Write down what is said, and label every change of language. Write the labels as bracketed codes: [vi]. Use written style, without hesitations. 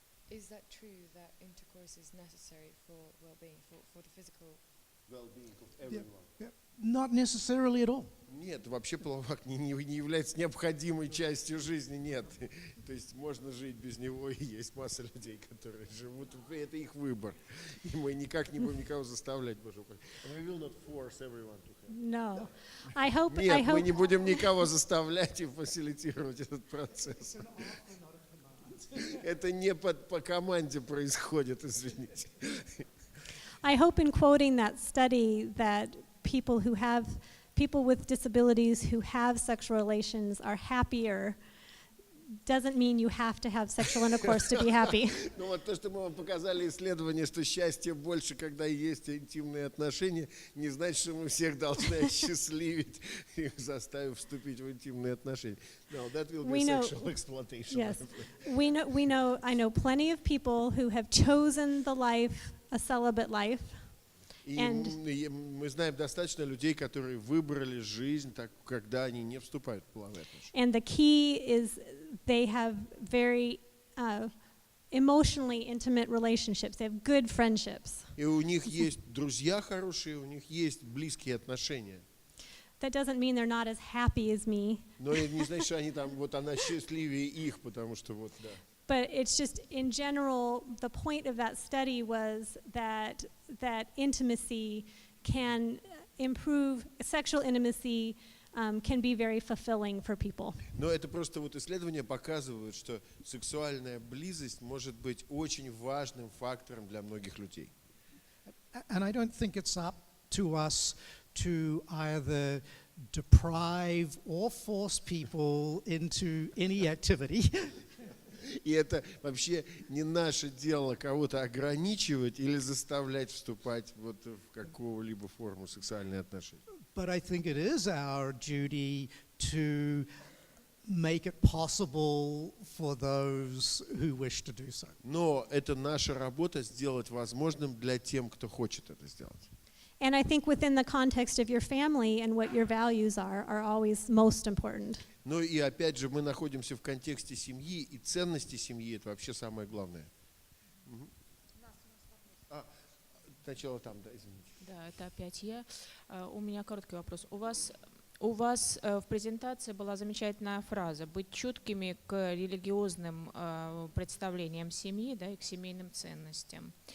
[en] Is that true that intercourse is necessary for well-being, for the physical well-being of everyone? Not necessarily at all. [ru] Нет, вообще половой акт не является необходимой частью жизни, нет. То есть можно жить без него, и есть масса людей, которые живут, это их выбор. И мы никак не будем никого заставлять, Боже упаси. [en] We will not force everyone to have. No. I hope. [ru] Нет, мы не будем никого заставлять и фасилитировать этот процесс. Это не по команде происходит, извините. [en] I hope in quoting that study that people with disabilities who have sexual relations are happier doesn't mean you have to have sexual intercourse to be happy. [ru] Ну вот то, что мы вам показали исследование, что счастье больше, когда есть интимные отношения, не значит, что мы всех должны осчастливить, их заставив вступить в интимные отношения. [en] No, that will be sexual exploitation. Yes, I know plenty of people who have chosen the life, a celibate life. [ru] И мы знаем достаточно людей, которые выбрали жизнь, так, когда они не вступают в половые отношения. [en] And the key is they have very emotionally intimate relationships. They have good friendships. [ru] И у них есть друзья хорошие, у них есть близкие отношения. [en] That doesn't mean they're not as happy as me. [ru] Но это не значит, что они там, вот она счастливее их, потому что вот, да. [en] But it's just, in general, the point of that study was that intimacy can improve, sexual intimacy can be very fulfilling for people. [ru] Но это просто вот исследования показывают, что сексуальная близость может быть очень важным фактором для многих людей. [en] And I don't think it's up to us to either deprive or force people into any activity. [ru] И это вообще не наше дело кого-то ограничивать или заставлять вступать вот в какую-либо форму сексуальных отношений. [en] But I think it is our duty to make it possible for those who wish to do so. [ru] Но это наша работа сделать возможным для тем, кто хочет это сделать. [en] And I think within the context of your family and what your values are always most important. [ru] Ну и опять же мы находимся в контексте семьи, и ценности семьи — это вообще самое главное. Сначала там, да, извините. Да, это опять я. У меня короткий вопрос. У вас в презентации была замечательная фраза: быть чуткими к религиозным представлениям семьи, да, и к семейным ценностям.